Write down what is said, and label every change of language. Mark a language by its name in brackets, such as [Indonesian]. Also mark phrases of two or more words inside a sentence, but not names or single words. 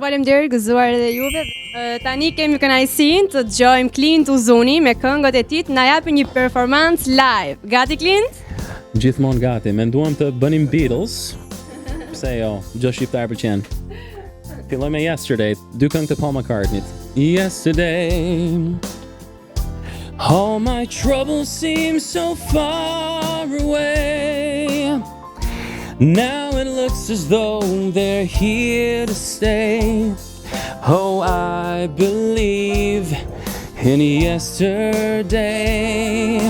[Albanian] Faleminderit, gëzuar edhe juve. Tani kemi kënaqësinë të dëgjojmë Clint Uzuni me këngët e tij, na japi një performancë live. Gati Clint? Gjithmonë gati. Menduam të bënim Beatles. Pse jo? Çdo shqiptar pëlqen. Filloj me Yesterday, dy këngë të Paul McCartney. [English] Yesterday. All my troubles seem so far away. Now it looks as though they're here to stay. Oh, I believe in yesterday.